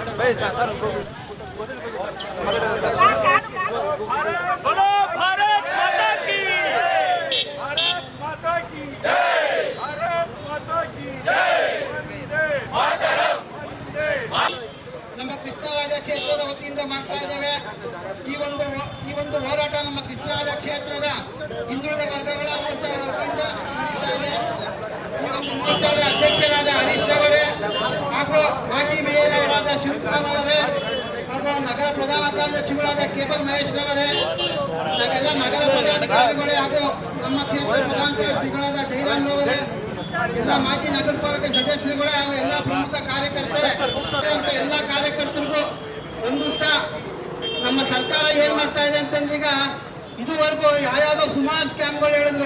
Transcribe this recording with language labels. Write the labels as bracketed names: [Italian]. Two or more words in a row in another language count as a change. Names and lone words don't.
[Hindi] बोलो भारत माता की, भारत माता की जय, भारत माता की जय, वंदे मातरಂ, वंदे [Kannada] ನಮ್ಮ ಕೃಷ್ಣರಾಜ ಕ್ಷೇತ್ರದ ವತಿಯಿಂದ ಮಾಡ್ತಾ ಇದ್ದೇವೆ. ಈ ಒಂದು ಹೋರಾಟ ನಮ್ಮ ಕೃಷ್ಣರಾಜ ಕ್ಷೇತ್ರದ ಹಿಂದುಳಿದ ವರ್ಗಗಳ ಮೋರ್ಚಾದ ವತಿಯಿಂದ ನಡೀತಾ ಇದೆ. ಈ ಒಂದು ಮೋರ್ಚಾದ ಅಧ್ಯಕ್ಷರಾದ ಹರೀಶ್ ಅವರೇ ಹಾಗೂ ಮಾಜಿ ಮೇಯರ್ ಅವರಾದ ಶಿವಕುಮಾರ್ ಅವರೇ ಹಾಗೂ ನಗರ ಪ್ರಧಾನ ಕಾರ್ಯದರ್ಶಿಗಳಾದ ಕೇಬಲ್ ಮಹೇಶ್ ಅವರೇ, ಎಲ್ಲ ನಗರ ಪದಾಧಿಕಾರಿಗಳೇ ಹಾಗೂ ನಮ್ಮ ಕ್ಷೇತ್ರ ಪ್ರಧಾನ ಕಾರ್ಯದರ್ಶಿಗಳಾದ ಜಯರಾಮ್ ರವರೇ, ಎಲ್ಲ ಮಾಜಿ ನಗರ ಪಾಲಿಕೆ ಸದಸ್ಯರುಗಳೇ ಹಾಗೂ ಎಲ್ಲ ಪ್ರಮುಖ ಕಾರ್ಯಕರ್ತರೇ, ಎಲ್ಲ ಕಾರ್ಯಕರ್ತರಿಗೂ ಹೊಂದಿಸ್ತಾ ನಮ್ಮ ಸರ್ಕಾರ ಏನ್ ಮಾಡ್ತಾ ಇದೆ ಅಂತಂದ್ರೆ, ಈಗ ಇದುವರೆಗೂ ಯಾವ್ಯಾವುದೋ ಸುಮಾರು ಸ್ಕ್ಯಾಮ್ಗಳು ಹೇಳಿದ್ರು.